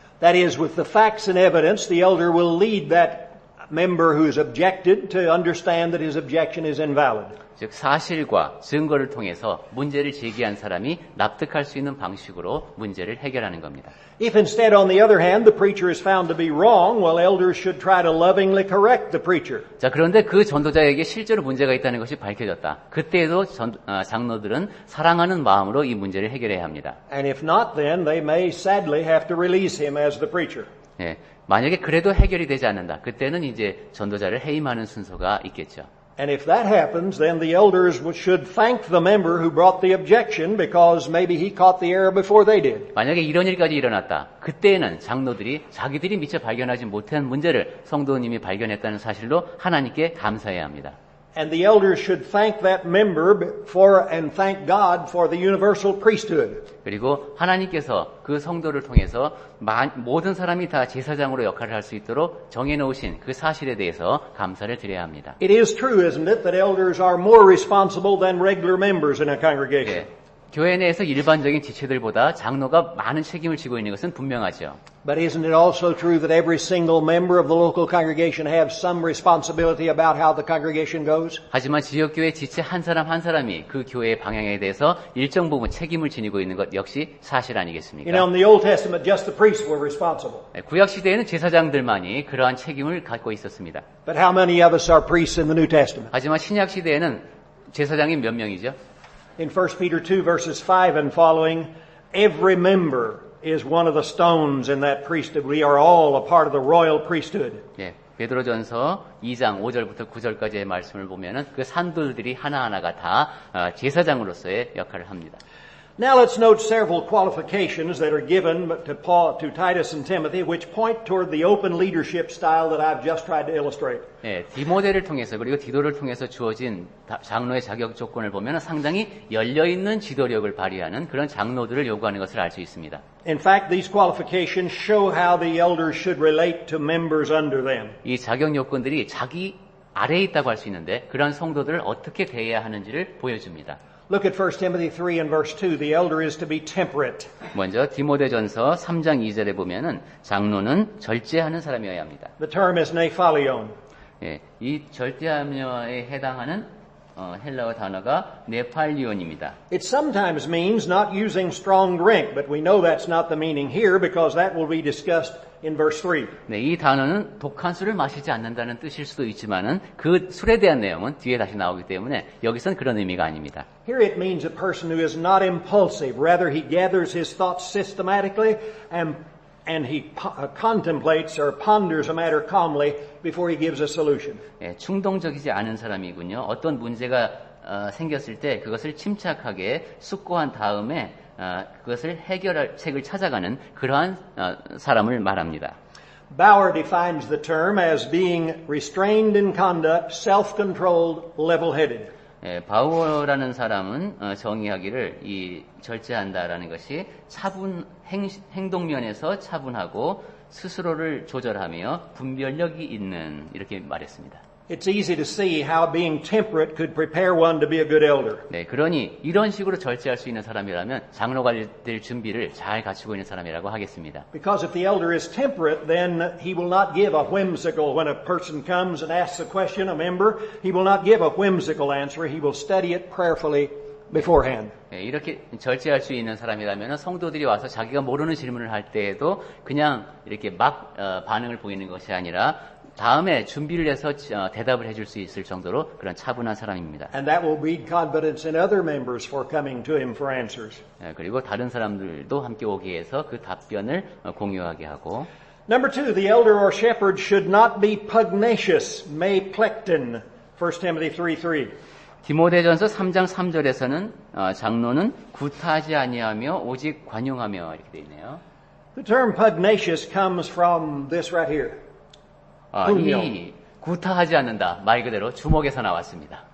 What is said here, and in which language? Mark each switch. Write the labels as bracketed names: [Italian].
[English] That is, with the facts and evidence, the elder will lead that member who is objected to understand that his objection is invalid. [Korean] 즉 사실과 증거를 통해서 문제를 제기한 사람이 납득할 수 있는 방식으로 문제를 해결하는 겁니다. [English] If instead, on the other hand, the preacher is found to be wrong, well, elders should try to lovingly correct the preacher. [Korean] 자, 그런데 그 전도자에게 실제로 문제가 있다는 것이 밝혀졌다. 그때에도 장로들은 사랑하는 마음으로 이 문제를 해결해야 합니다. [English] And if not, then they may sadly have to release him as the preacher. [Korean] 예, 만약에 그래도 해결이 되지 않는다. 그때는 이제 전도자를 해임하는 순서가 있겠죠. [English] And if that happens, then the elders should thank the member who brought the objection because maybe he caught the error before they did. [Korean] 만약에 이런 일까지 일어났다. 그때에는 장로들이 자기들이 미처 발견하지 못한 문제를 성도님이 발견했다는 사실로 하나님께 감사해야 합니다. [English] And the elders should thank that member and thank God for the universal priesthood. [Korean] 그리고 하나님께서 그 성도를 통해서 모든 사람이 다 제사장으로 역할을 할 수 있도록 정해놓으신 그 사실에 대해서 감사를 드려야 합니다. [English] It is true, isn't it, that elders are more responsible than regular members in a congregation. [Korean] 예, 교회 내에서 일반적인 지체들보다 장로가 많은 책임을 지고 있는 것은 분명하죠. [English] But isn't it also true that every single member of the local congregation has some responsibility about how the congregation goes? [Korean] 하지만 지역교회 지체 한 사람 한 사람이 그 교회의 방향에 대해서 일정 부분 책임을 지니고 있는 것 역시 사실 아니겠습니까? [English] You know, in the Old Testament, just the priests were responsible. [Korean] 구약 시대에는 제사장들만이 그러한 책임을 갖고 있었습니다. [English] But how many of us are priests in the New Testament? [Korean] 하지만 신약 시대에는 제사장이 몇 명이죠? [English] In 1 Peter 2 verses 5 and following, every member is one of the stones in that priesthood. We are all a part of the royal priesthood. [Korean] 예, 베드로전서 2장 5절부터 9절까지의 말씀을 보면은 그 산돌들이 하나하나가 다 제사장으로서의 역할을 합니다. [English] Now let's note several qualifications that are given to Titus and Timothy which point toward the open leadership style that I've just tried to illustrate. [Korean] 예, 디모데를 통해서 그리고 디도를 통해서 주어진 장로의 자격 조건을 보면 상당히 열려있는 지도력을 발휘하는 그런 장로들을 요구하는 것을 알 수 있습니다. [English] In fact, these qualifications show how the elders should relate to members under them. [Korean] 이 자격 요건들이 자기 아래에 있다고 할 수 있는데 그런 성도들을 어떻게 대해야 하는지를 보여줍니다. [English] Look at 1 Timothy 3 and verse 2. The elder is to be temperate. [Korean] 먼저 디모데전서 3장 2절에 보면은 장로는 절제하는 사람이어야 합니다. [English] The term is nephalion. [Korean] 예, 이 절제하며에 해당하는 헬라어 단어가 네팔리온입니다. [English] It sometimes means not using strong drink, but we know that's not the meaning here because that will be discussed in verse 3. [Korean] 네, 이 단어는 독한 술을 마시지 않는다는 뜻일 수도 있지만은 그 술에 대한 내용은 뒤에 다시 나오기 때문에 여기선 그런 의미가 아닙니다. [English] Here it means a person who is not impulsive. Rather, he gathers his thoughts systematically and he contemplates or ponders a matter calmly before he gives a solution. [Korean] 예, 충동적이지 않은 사람이군요. 어떤 문제가 생겼을 때 그것을 침착하게 숙고한 다음에 그것을 해결할 책을 찾아가는 그러한 사람을 말합니다. [English] Bauer defines the term as being restrained in conduct, self-controlled, level-headed. [Korean] 예, 바우어라는 사람은 정의하기를 이 절제한다라는 것이 행동면에서 차분하고 스스로를 조절하며 분별력이 있는 이렇게 말했습니다. [English] It's easy to see how being temperate could prepare one to be a good elder. [Korean] 네, 그러니 이런 식으로 절제할 수 있는 사람이라면 장로가 될 준비를 잘 갖추고 있는 사람이라고 하겠습니다. [English] Because if the elder is temperate, then he will not give a whimsical, when a person comes and asks a question, a member, he will not give a whimsical answer. He will study it prayerfully beforehand. [Korean] 네, 이렇게 절제할 수 있는 사람이라면 성도들이 와서 자기가 모르는 질문을 할 때에도 그냥 이렇게 막 반응을 보이는 것이 아니라 다음에 준비를 해서 대답을 해줄 수 있을 정도로 그런 차분한 사람입니다. [English] And that will breed confidence in other members for coming to him for answers. [Korean] 그리고 다른 사람들도 함께 오게 해서 그 답변을 공유하게 하고. [English] Number 2, the elder or shepherd should not be pugnacious, meplektin, 1 Timothy 3:3. [Korean] 디모데전서 3장 3절에서는 장로는 구타하지 아니하며 오직 관용하며 이렇게 돼 있네요. [English] The term pugnacious comes from this right here. [Korean] 이 구타하지 않는다 말 그대로 주먹에서 나왔습니다.